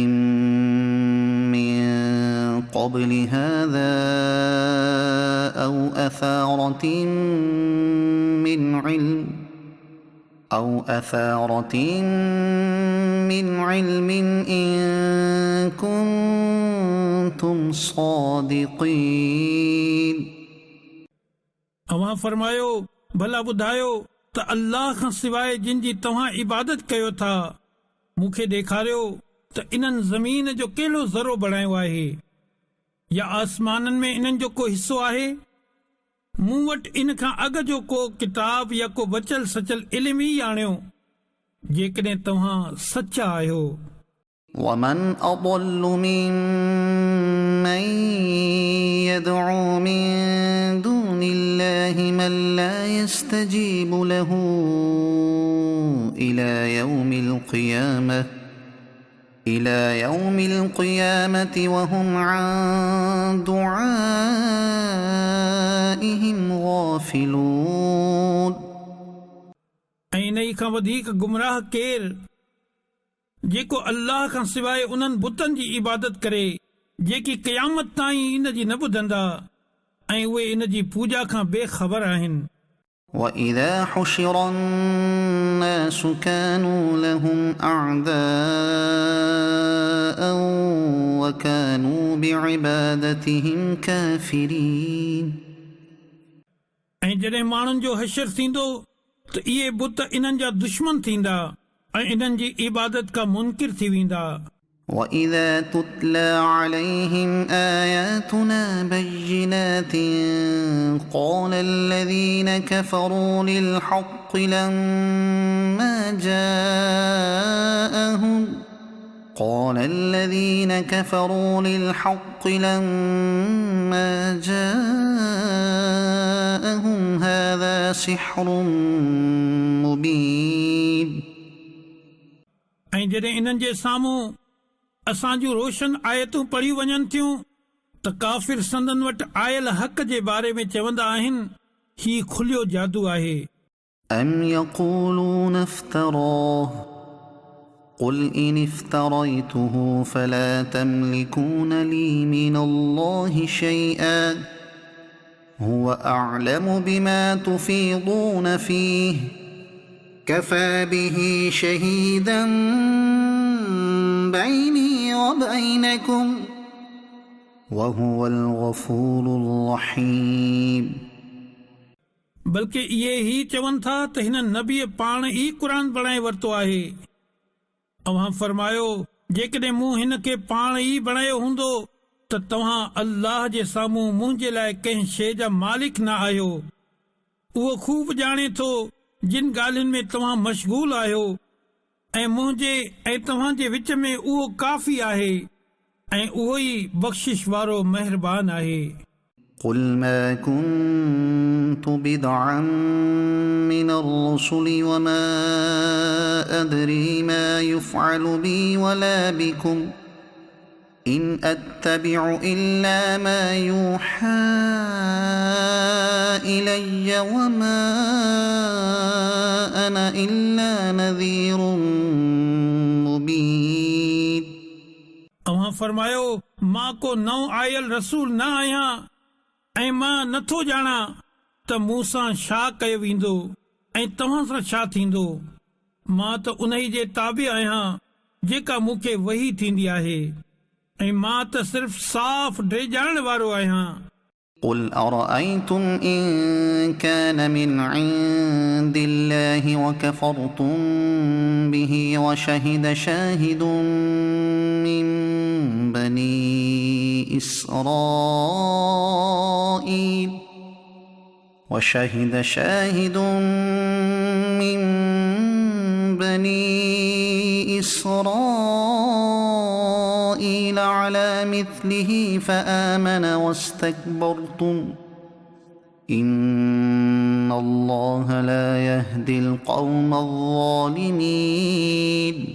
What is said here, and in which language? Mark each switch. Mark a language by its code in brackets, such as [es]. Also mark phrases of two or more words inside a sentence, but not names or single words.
[ar] من قبل هذا أو أثارة من علم إن كنتم صادقين [sd] अवां फरमायो भला ॿुधायो त अल्लाह खां सवाइ जिन जी तव्हां इबादत कयो था मूंखे ॾेखारियो त इन्हनि ज़मीन जो कहिड़ो ज़रो बणायो आहे या आसमाननि में इन्हनि जो को हिसो आहे। मूं वटि इन खां अॻु जो को किताब या को बचल सचल इल्म ई आणियो जेकॾहिं तव्हां सचा आहियो। [ar] ومن أضل ممن يدعو من دون الله من لا يستجيب له إلى يوم القيامة وهم عن دعائهم غافلون [sd] ऐं इन खां वधीक गुमराह केर जेको अल्लाह खां सवाइ उन्हनि बुतनि जी इबादत करे जेकी क़यामत ताईं इन जी न ॿुधंदा ऐं उहे इन जी पूॼा खां बेख़बर आहिनि। [ar] وإذا حشر الناس كانوا لهم أعداء وكانوا بعبادتهم كافرين [sd] ऐं जॾहिं माण्हुनि जो हशर थींदो त इहे बुत इन्हनि जा दुश्मन थींदा ऐं इन्हनि जी इबादत खां मुनकिर थी वेंदा। [ar] وإذا تتلى عليهم آياتنا بينات قال الذين كفروا للحق لما جاءهم هذا سحر مبين [sd] ऐं जॾहिं इन्हनि जे साम्हूं असां जूं रोशन आयतूं पढ़ियूं वञनि थियूं त काफ़िर संदन वटि आयल हक़ जे बारे में चवंदा आहिनि ही खुलियो जादू आहे। [ar] أم يقولون افتراه قل إن افتريته فلا تملكون لي من الله شيئا هو أعلم بما تفيضون فيه كفى به شهيدا بيني وبينكم وهو الغفور الرحيم [sd] बल्कि इहे ही चवनि था त हिन नबीअ पाण ई क़ुर बणाए वरितो आहे। अव्हां फरमायो जेकॾहिं मूं हिन खे पाण ई बणायो हूंदो त तव्हां अल्लाह जे साम्हूं मुंहिंजे लाइ कंहिं शइ जा मालिक न आहियो। उहो खूब ॼाणे थो जिन ॻाल्हियुनि में तव्हां मशगूल आहियो ऐं मुंहिंजे ऐं तव्हां जे विच में उहो काफ़ी आहे ऐं उहो ई बख़्शिश वारो महिरबान आहे। [ar] قل ما كنت كنت بدعا من الرسل وما أدري ما يفعل بي ولا بكم إن أتبع إلا ما يوحى إلي وما أنا إلا نذير مبين. [sd] अवां फरमायो मां को नओं आयल रसूल न आहियां ऐं मां नथो ॼाणा त मूं सां छा कयो वेंदो ऐं तव्हां सां छा थींदो। मां त उन ई जे ताबे आहियां जेका मूंखे वही थींदी आहे ऐं मां त सिर्फ़ साफ़ ॾेजाइण वारो आहियां। [ar] قل أرأيتم إن كان من عند الله وكفرتم به وشهد شاهد من بني إسرائيل على مثله فآمن واستكبرتم إن الله لا يهدي القوم الظالمين.